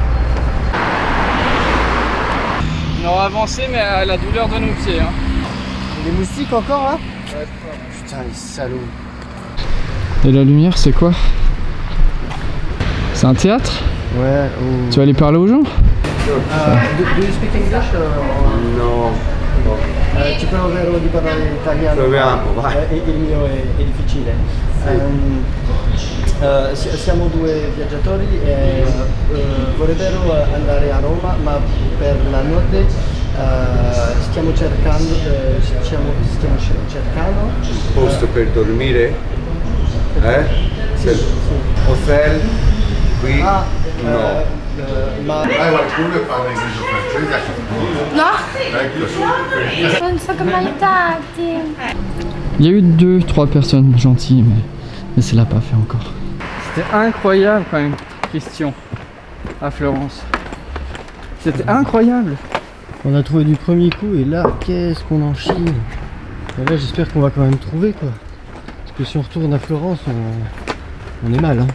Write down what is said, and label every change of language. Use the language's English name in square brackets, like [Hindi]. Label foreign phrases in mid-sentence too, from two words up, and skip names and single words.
[French] On aura avancé, mais à la douleur de nos pieds. Hein. Les moustiques encore là? Ouais. Putain les salauds. Et la lumière, c'est quoi? C'est un théâtre? Ouais. Tu vas aller parler aux gens? [English] Do you speak English? No, [Italian] Ci proverò di parlare italiano. Proviamo, vai. Il mio è difficile. Siamo 2 viaggiatori e vorrebbero andare a Roma, ma per la notte stiamo cercando un posto per dormire? Sì. Hotel? Qui? No. Ma Qualcuno parla inglese o francese? No? Non so come aiutarti. [French] Il y a eu 2-3 personnes gentilles, mais ça l'a pas fait encore. C'était incroyable quand même, Christian, à Florence. C'était incroyable. on a trouvé du premier coup et là qu'est-ce qu'on en chie. Et là j'espère qu'on va quand même trouver quoi. Parce que si on retourne à Florence on est mal hein.